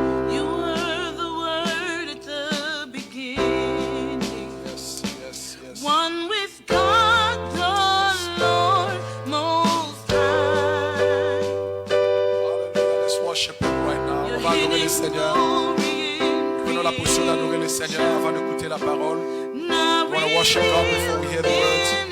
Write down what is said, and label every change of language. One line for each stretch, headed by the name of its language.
English: You were the Word at the beginning. Yes, yes, yes. One with God, the Lord Most High. Hallelujah. Let's worship Him right now.
French: On va adorer le Seigneur. Prenons la position d'adorer le Seigneur avant d'écouter la parole.
English: We want to worship God before we hear the words.